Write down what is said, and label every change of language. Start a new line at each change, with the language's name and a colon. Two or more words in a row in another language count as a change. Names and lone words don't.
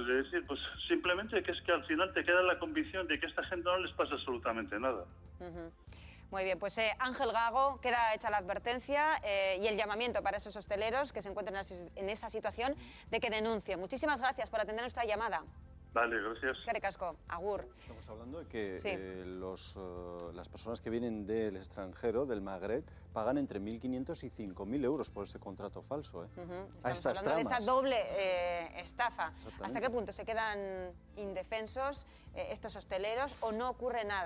Spanish: De decir, pues simplemente que es que al final te queda la convicción de que a esta gente no les pasa absolutamente nada. Muy bien, pues Ángel Gago, queda hecha la advertencia y el llamamiento para esos hosteleros que se encuentren en esa situación de que denuncien. Muchísimas gracias por atender nuestra llamada. Vale, gracias.
Basque: Eskerrik asko, agur.
Spanish: Estamos hablando de que Sí. las personas que vienen del extranjero, del Magreb, pagan entre 1.500 y 5.000 euros por ese contrato falso. Estamos hablando de esa doble estafa. ¿Hasta qué punto se quedan indefensos estos hosteleros o no ocurre nada?